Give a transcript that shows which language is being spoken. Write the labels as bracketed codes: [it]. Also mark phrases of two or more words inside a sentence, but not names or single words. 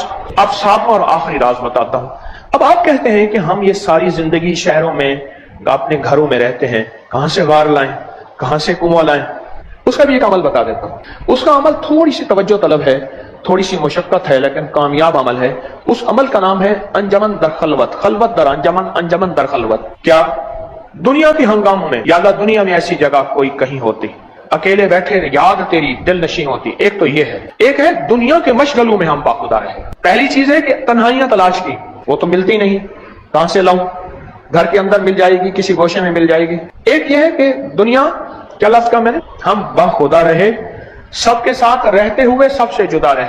[ur] اب 7واں اور آخری راز بتاتا ہوں. اب آپ کہتے ہیں کہ ہم یہ ساری زندگی شہروں میں اپنے گھروں میں رہتے ہیں، کہاں سے غار لائیں، کہاں سے کنواں لائیں. اس کا بھی ایک عمل بتا دیتا ہوں. اس کا عمل تھوڑی سی توجہ طلب ہے، تھوڑی سی مشقت ہے، لیکن کامیاب عمل ہے. اس عمل کا نام ہے [fa] انجمن در خلوت، خلوت در انجمن، انجمن در خلوت. [ur] کیا دنیا کے ہنگاموں میں، یا اللہ دنیا میں ایسی جگہ کوئی کہیں ہوتی، اکیلے بیٹھے یاد تیری دل نشیں ہوتی. ایک تو یہ ہے، ایک ہے دنیا کے مشغلوں میں ہم باخدا رہے. پہلی چیز ہے کہ تنہائیاں تلاش کی، وہ تو ملتی نہیں، کہاں سے لاؤں؟ گھر کے اندر مل جائے گی، کسی گوشے میں مل جائے گی. ایک یہ ہے کہ دنیا کیا لفظ کا میں نے، ہم باخدا رہے، سب کے ساتھ رہتے ہوئے سب سے جدا رہے.